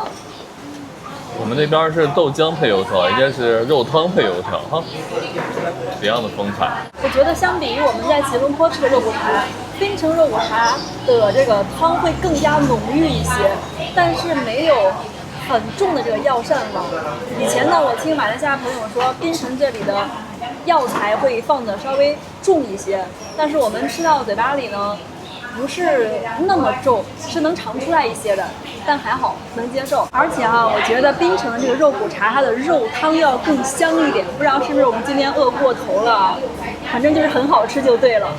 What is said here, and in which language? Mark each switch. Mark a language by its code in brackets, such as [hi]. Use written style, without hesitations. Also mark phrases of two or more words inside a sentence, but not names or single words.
[zh] 我們那邊是豆漿配油條，應該是肉湯配油條哈，別樣的風采。我覺得相比於我們在吉隆坡吃的肉骨茶，檳城肉骨茶的這個湯會更加濃郁一些，但是沒有很重的這個藥膳味。以前呢，我聽馬來西亞朋友說，檳城這裡的藥材會放的稍微重一些，但是我們吃到嘴巴裡呢，不是那麼重，是能嘗出來一些的，但還好能接受。而且哈，我覺得檳城的這個肉骨茶，它的肉湯要更香一點。不知道是不是我們今天餓過頭了，反正就是很好吃就對了。